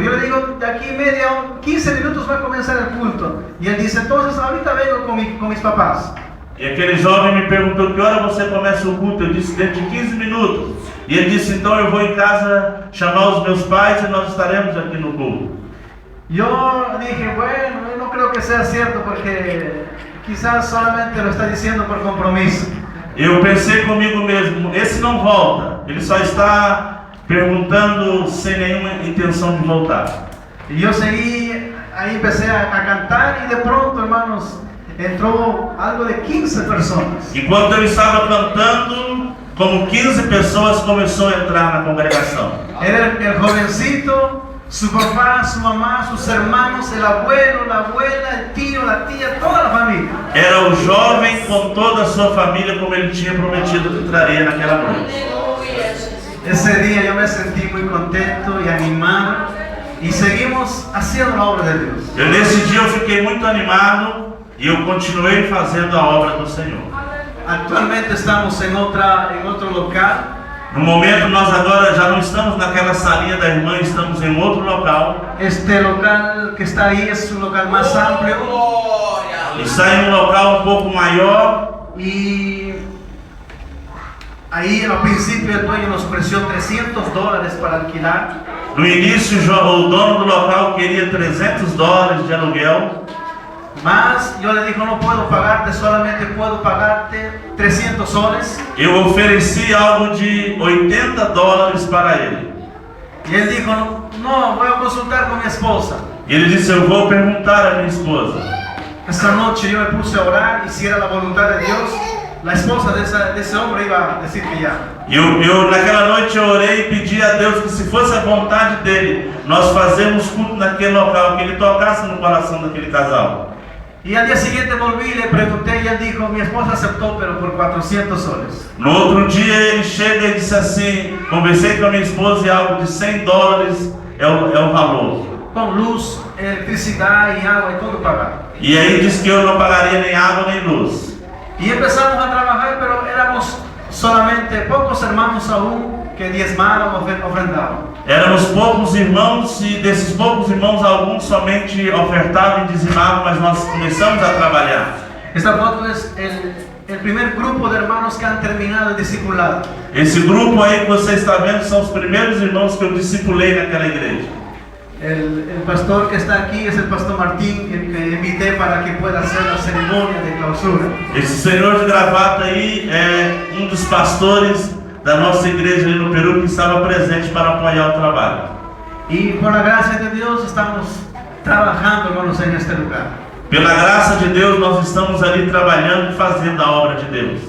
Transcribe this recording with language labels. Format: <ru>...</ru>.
<es>Yo le digo, de aquí 15 minutos va a comenzar el culto. Y él dice, entonces ahorita vengo con mis papás.</es> <pt>E aquele jovem me perguntou, que hora você começa o culto? Eu disse, dentro de 15 minutos. E ele disse, então eu vou em casa chamar os meus pais e nós estaremos aqui no culto.</pt> <es>Yo dije, bueno, yo no creo que sea cierto porque quizás solamente lo está diciendo por compromiso.</es> <pt>Eu pensei comigo mesmo, esse não volta, ele só está perguntando sem nenhuma intenção de voltar.</pt> <es>Y yo seguí, ahí empecé a cantar y de pronto, hermanos, entró algo de 15 personas.</es> <pt>Enquanto eu estava cantando, como 15 pessoas começou a entrar na congregação.</pt> <es>Era el jovencito, su papá, su mamá, sus hermanos, el abuelo, la abuela, el tío, la tía, toda la familia.</es> <pt>Era o jovem com toda a sua família, como ele tinha prometido que traria naquela noite.</pt> <es>Ese día yo me sentí muy contento y animado y seguimos haciendo la obra de Dios.</es> <pt>Nesse dia eu fiquei muito animado e eu continuei fazendo a obra do Senhor.</pt> <es>Actualmente estamos en otro local.</es> <pt>No momento nós agora já não estamos naquela salinha da irmã, estamos em outro local.</pt> <es>Este local que está ahí es un local más amplio.</es> <pt>Está em um local um pouco maior.</pt> <es>Y ahí al principio el dueño nos ofreció $300 para alquilar.</es> <pt>No início o dono do local queria $300 de aluguel.</pt> <es>Mas yo le dije, no puedo pagarte, solamente puedo pagarte 300 soles.</es> <pt>Eu ofereci algo de $80 para ele.</pt> <es>Y él dijo, no, voy a consultar con mi esposa.</es> <pt>E ele disse, eu vou perguntar à minha esposa.</pt> <es>Esa noche yo me puse a orar y si era la voluntad de Dios, la esposa de ese hombre iba a decir que ya.</es> <pt>Eu naquela noite eu orei e pedi a Deus que se fosse a vontade dele, nós fazemos culto naquele local, que ele tocasse no coração daquele casal.</pt> <es>Y al día siguiente volví y le pregunté y él dijo, mi esposa aceptó, pero por 400 soles.</es> <pt>No outro dia ele chega e disse assim, conversei com a minha esposa e algo de $100 é o valor.</pt> <es>Con luz, electricidad y agua y todo pagado.</es> <pt>E aí disse que eu não pagaria nem água nem luz.</pt> <es>Y empezamos a trabajar, pero éramos solamente pocos hermanos aún que diezmaban, ofrendaban.</es> <pt>Éramos poucos irmãos e desses poucos irmãos alguns somente ofertavam e dizimavam, mas nós começamos a trabalhar.</pt> <es>Esta foto es el primer grupo de hermanos que han terminado el discipulado.</es> <pt>Esse grupo aí que você está vendo são os primeiros irmãos que eu discipulei naquela igreja.</pt> <es>El pastor que está aquí es el pastor Martín, que invité para que pueda hacer la ceremonia de clausura.</es> <pt>Esse senhor de gravata aí é um dos pastores da nossa igreja ali no Peru que estava presente para apoiar o trabalho.</pt> <es>Y por la gracia de Dios estamos trabajando, hermanos, en este lugar.</es> <pt>Pela graça de Deus nós estamos ali trabalhando e fazendo a obra de Deus.</pt>